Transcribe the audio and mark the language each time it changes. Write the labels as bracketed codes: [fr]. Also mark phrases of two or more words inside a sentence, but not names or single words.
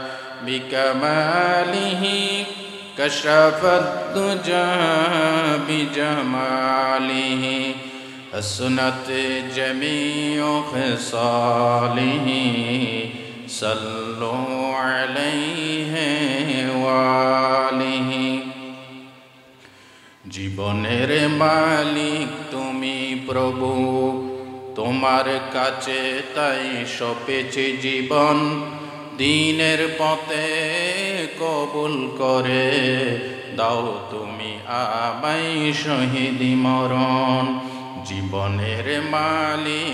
[ar] بکمالہ کشف الدجى بجمالہ حسنت جمیع خصالہ صلوا علیہ [bn] وآلہ জীবনের মালিক তুমি প্রভু তোমার কাছে তাই সপেছি জীবন দিনের পথে কবুল করে দাও তুমি আমায় শহীদি মরণ জীবনের মালিক